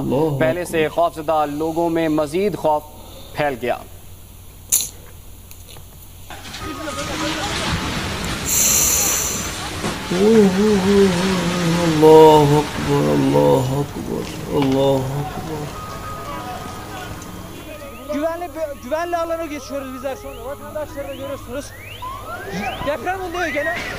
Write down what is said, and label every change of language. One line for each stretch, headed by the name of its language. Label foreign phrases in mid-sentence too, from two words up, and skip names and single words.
Urdu: پہلے سے خوفزدہ لوگوں میں مزید خوف پھیل گیا.
Arabic: اللہ اکبر، اللہ اکبر، اللہ اکبر.
Turkish: Güvenli alana geçiyoruz bizler sonra. Vatandaşları da görüyorsunuz. Deprem oluyor gene.